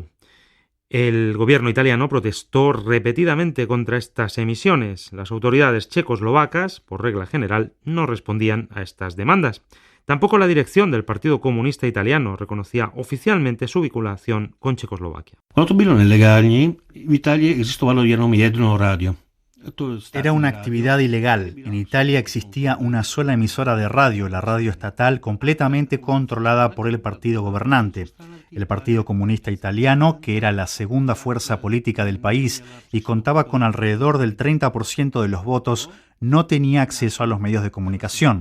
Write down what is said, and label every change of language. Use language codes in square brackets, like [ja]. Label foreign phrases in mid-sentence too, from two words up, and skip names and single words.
[es] El gobierno italiano protestó repetidamente contra estas emisiones. Las autoridades checoslovacas, por regla general, no respondían a estas demandas. Tampoco la dirección del Partido Comunista Italiano reconocía oficialmente su vinculación con Checoslovaquia. [cs] Cuando to bylo nelegální, v Itálii existovalo jenom jedno rádio. [es] Era una actividad ilegal. En Italia existía una sola emisora de radio, la radio estatal, completamente controlada por el partido gobernante. El Partido Comunista Italiano, que era la segunda fuerza política del país y contaba con alrededor del 30% de los votos, no tenía acceso a los medios de comunicación.